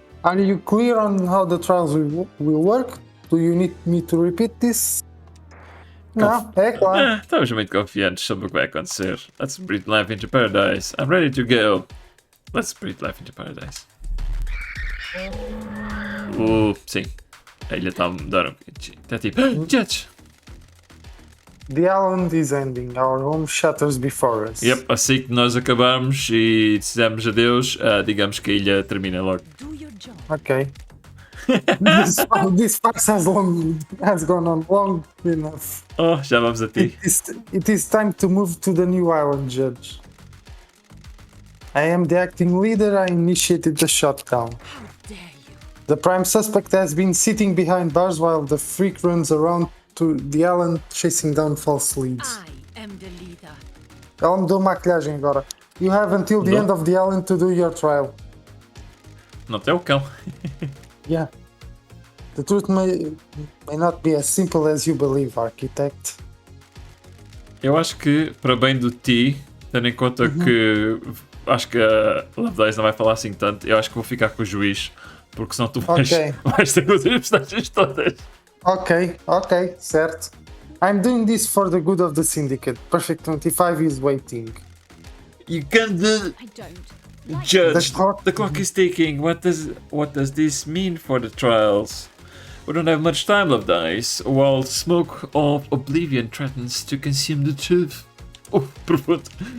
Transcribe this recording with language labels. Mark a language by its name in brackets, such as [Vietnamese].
[English] Are you clear on how the trials will work? Do you need me to repeat this? [Portuguese] Não, é claro. Estamos muito confiantes sobre o que vai acontecer. [English] Let's breathe life into paradise. I'm ready to go. Let's breathe life into paradise. [Portuguese] Sim. A ilha está a mudar um bocadinho. Está tipo, judge. [English] The island is ending. Our home shatters before us. [Portuguese] Yep, assim que nós acabarmos e dizemos adeus, digamos que a ilha termina logo. Ok. [English] This farce has gone on long enough. [Portuguese] Já vamos a ti. [English] It is time to move to the new island, Judge. I am the acting leader. I initiated the shutdown. The prime suspect has been sitting behind bars while the freak runs around to the island chasing down false leads. I am the leader. [Portuguese] Ela mudou a maquilhagem agora. [English] You have until the end of the island to do your trial. [Portuguese] Não tem o cão. [English] Yeah. The truth may not be as simple as you believe, architect. [Portuguese] Eu acho que, para bem do ti, tendo em conta que acho que a Lovedays não vai falar assim tanto, eu acho que vou ficar com o juiz, porque senão tu vais ter que fazer as personagens todas. Ok, certo. [English] I'm doing this for the good of the syndicate. Perfect 25 is waiting. You can't do... I don't. Judge, the clock is ticking. What does this mean for the trials? We don't have much time, Lovedays, while smoke of oblivion threatens to consume the truth. Profundo.